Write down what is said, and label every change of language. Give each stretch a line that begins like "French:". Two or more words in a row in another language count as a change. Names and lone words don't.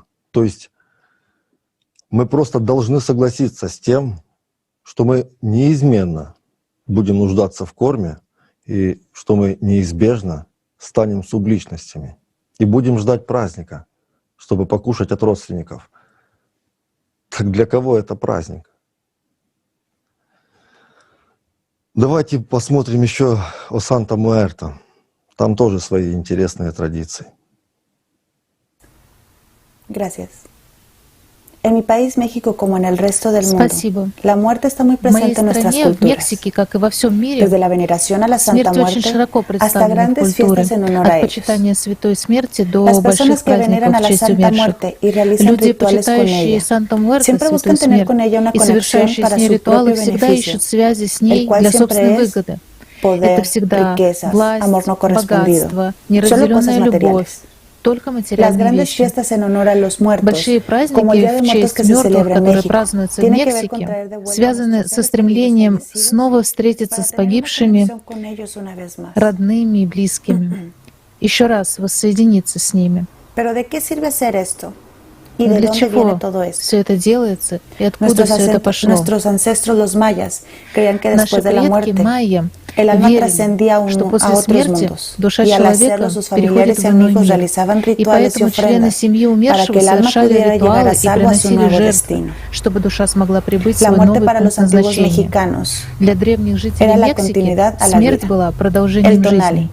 Russian: То есть мы просто должны согласиться с тем, что мы неизменно будем нуждаться в корме и что мы неизбежно станем субличностями и будем ждать праздника, чтобы покушать от родственников. Так для кого это праздник? Давайте посмотрим еще о Санта-Муэрто. Там тоже свои интересные традиции.
Spanish: Gracias. En mi país, México, como en el resto del mundo,
Russian: Спасибо.
Spanish: la muerte está muy
Russian: В моей
Spanish: presente en nuestras
Russian: стране, в
Spanish: culturas.
Russian: Мексике, как и во всем мире,
Spanish: Desde la veneración a la Santa
Russian: смерть очень
Spanish: Muerte
Russian: широко
Spanish: hasta
Russian: представлена в
Spanish: grandes
Russian: культуре,
Spanish: fiestas en honor a
Russian: от
Spanish: ellos.
Russian: почитания святой смерти до
Spanish: Las
Russian: больших
Spanish: personas que veneran
Russian: праздников
Spanish: a
Russian: в
Spanish: la
Russian: честь
Spanish: Santa
Russian: умерших.
Spanish: Muerte y realizan
Russian: Люди,
Spanish: rituales con
Russian: почитающие
Spanish: ella,
Russian: Санта-Муэрто,
Spanish: siempre
Russian: святую
Spanish: buscan tener
Russian: смерть,
Spanish: con ella una
Russian: и
Spanish: conexión
Russian: совершающие
Spanish: para
Russian: с ней
Spanish: su
Russian: ритуалы
Spanish: propio
Russian: всегда
Spanish: beneficio,
Russian: ищут связи с
Spanish: el
Russian: ней
Spanish: cual
Russian: для
Spanish: siempre
Russian: собственной
Spanish: es
Russian: выгоды.
Spanish: poder,
Russian: Это всегда
Spanish: riquezas,
Russian: власть,
Spanish: amor no correspondido,
Russian: богатство,
Spanish: solo
Russian: неразделенная
Spanish: cosas
Russian: любовь,
Spanish: materiales.
Russian: только
Spanish: Las
Russian: материальные
Spanish: grandes
Russian: вещи.
Spanish: fiestas en honor a los muertos,
Russian: Большие
Spanish: como el
Russian: праздники
Spanish: Día de
Russian: в
Spanish: Muertos
Russian: честь
Spanish: que se
Russian: мертвых,
Spanish: celebra en
Russian: которые
Spanish: México,
Russian: празднуются в
Spanish: tiene que ver con
Russian: Мексике,
Spanish: traer de vuelta a
Russian: связаны
Spanish: nuestros
Russian: со
Spanish: seres queridos
Russian: стремлением
Spanish: fallecidos
Russian: снова встретиться
Spanish: para
Russian: с
Spanish: tener una
Russian: погибшими,
Spanish: conexión con ellos una vez más.
Russian: родными и близкими, еще раз воссоединиться с ними.
Spanish: Pero ¿de qué sirve hacer esto? ¿Y de
Russian: Для
Spanish: dónde viene
Russian: чего
Spanish: todo esto?
Russian: все это делается и откуда все это пошло?
Spanish: Nuestros ancestros los mayas creían que
Russian: Наши
Spanish: después de la
Russian: предки
Spanish: muerte
Russian: майя верили, что после смерти душа человека переходит в иной мир, и поэтому члены семьи умершего совершали ритуалы и приносили жертвы, чтобы душа смогла прибыть в свой новый пункт назначения. Для древних жителей Мексики смерть была продолжением жизни.